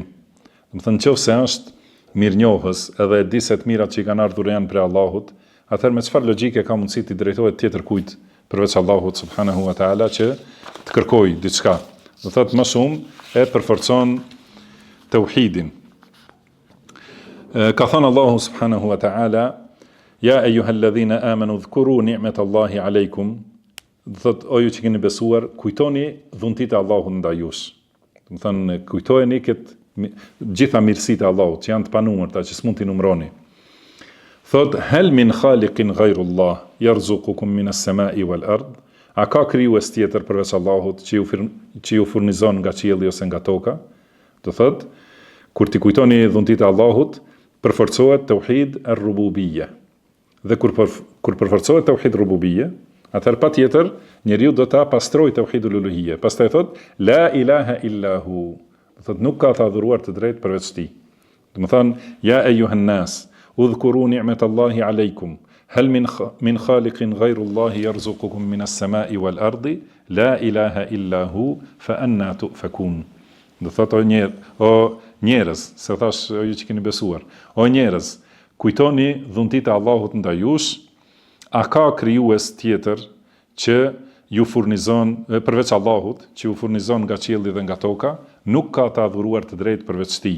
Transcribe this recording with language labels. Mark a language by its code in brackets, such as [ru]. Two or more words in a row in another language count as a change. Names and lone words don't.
[sq] Do të thënë nëse është mirënjohës edhe e di se të mirat që i kanë ardhur janë prej Allahut, atëherë me çfarë logjike ka mundësi të drejtohet tjetër kujt përveç Allahut [ar] سبحانه وتعالى [sq] që të kërkojë diçka. Do thotë më shumë e përforcon tauhidin. Ka thënë Allahu [ar] سبحانه وتعالى: يا أيها الذين آمنوا اذكروا نعمة الله عليكم. [sq] Do thotë, o ju që keni besuar, kujtoni dhuntitë e Allahut ndaj jush. Do thënë, kujtojeni gjitha mirësitë e Allahut që janë të panumërta, që s'mund t'i numëroni. Thot: [ar] هل من خالق غير الله يرزقكم من السماء والأرض. [sq] A ka krijues tjetër përveç Allahut që ju furnizon nga qielli ose nga toka? Do thot, kur ti kujtoni dhuntitë e Allahut, përforcohet [ar] توحيد الربوبية. [sq] Dhe kur përforcohet [ar] توحيد ربوبية, [sq] atëherë patjetër njeriu do ta pastrojë [ar] توحيد الألوهية. [sq] Pastaj thot: [ar] لا إله إلا هو. [sq] Do thot, nuk ka të adhuruar të drejtë përveç tij. Do të thonë: [ar] يا أيها الناس اذكروا نعمة الله عليكم هل من خالق غير الله يرزقكم من السماء والأرض لا إله إلا هو فأنى تؤفكون. [sq] Do thotë, o njerëz, se thash ju që keni besuar, o njerëz, kujtoni dhuntitë e Allahut ndaj jush, a ka krijues tjetër që ju furnizon përveç Allahut, që ju furnizon nga qielli dhe nga toka, nuk ka të adhuruar të drejtë përveç tij.